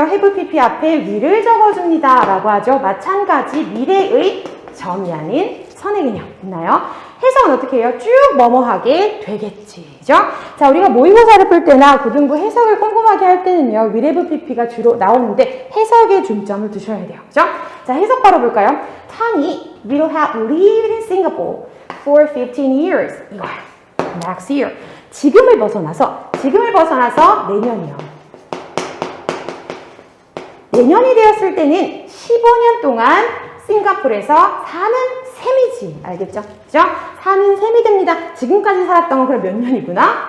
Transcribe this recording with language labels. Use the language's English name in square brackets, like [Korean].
[Korean] have pp 앞에 위를 적어줍니다 라고 하죠. 마찬가지 미래의 점이 아닌 선의 개념 있나요? 해석은 어떻게 해요? 쭉 뭐뭐하게 되겠지. 그죠? 자, 우리가 모의고사를 풀 때나 고등부 해석을 꼼꼼하게 할 때는요. will have pp가 주로 나오는데 해석에 중점을 두셔야 돼요. 그죠? 자, 해석 바로 볼까요? [English] Tony will have lived in Singapore for 15 years. [Korean] 이거야. [English] Next year. [Korean] 지금을 벗어나서 내년이요. 내년이 되었을 때는 15년 동안 싱가포르에서 사는 셈이지. 알겠죠? 그죠? 사는 셈이 됩니다. 지금까지 살았던 건 그럼 몇 년이구나?